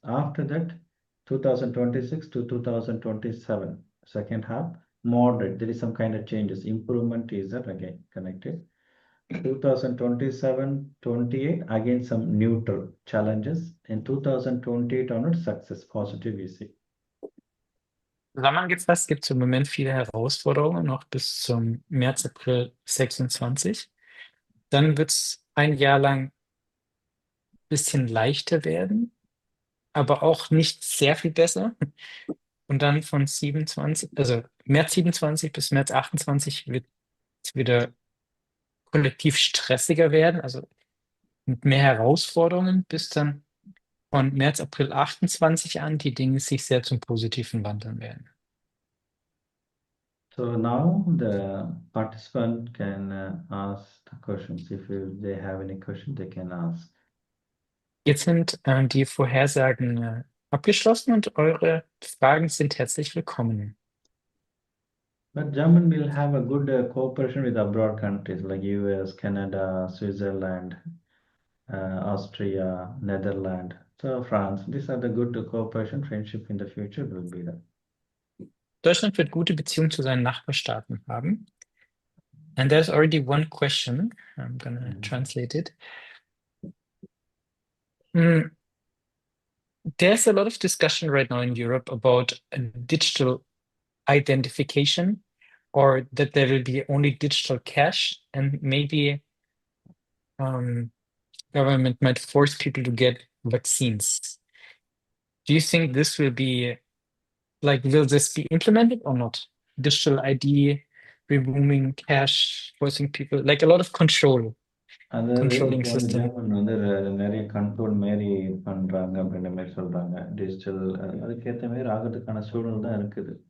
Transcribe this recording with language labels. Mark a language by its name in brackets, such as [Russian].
[English] After that, 2026 to 2027, second half, moderate. There is some kind of changes. Improvement is there again connected. 2027-28 again some neutral challenges. In 2028 onwards success, positive we see. [German] Zusammengefasst gibt es im Moment viele Herausforderungen noch bis zum März, April 26. Dann wird es ein Jahr lang ein bisschen leichter werden, aber auch nicht sehr viel besser. Und dann von 27, also März 27 bis März 28 wird es wieder kollektiv stressiger werden, also mit mehr Herausforderungen, bis dann von März, April 28 an die Dinge sich sehr zum Positiven wandeln werden. [English] So now the participant can ask the questions. If they have any question, they can ask. [German] Jetzt sind die Vorhersagen abgeschlossen und eure Fragen sind herzlich willkommen. [English] But German will have a good cooperation with abroad countries like US, Canada, Switzerland, Austria, Netherlands, so France. These are the good cooperation, friendship in the future will be there. [German] Deutschland wird gute Beziehungen zu seinen Nachbarstaaten haben. [English] And there's already one question. I'm gonna translate it. There's a lot of discussion right now in Europe about digital identification, or that there will be only digital cash, and maybe government might force people to get vaccines. Do you think this will be, like, will this be implemented or not? Digital ID, removing cash, forcing people, like a lot of controlling system. [Tamil] வந்து நிறைய control மாரி பண்றாங்க அப்படின்ற மாதிரி சொல்றாங்க. Digital அதுக்கேற்ற மாதிரி ஆகிறதுக்கான சூழல் தான் இருக்குது.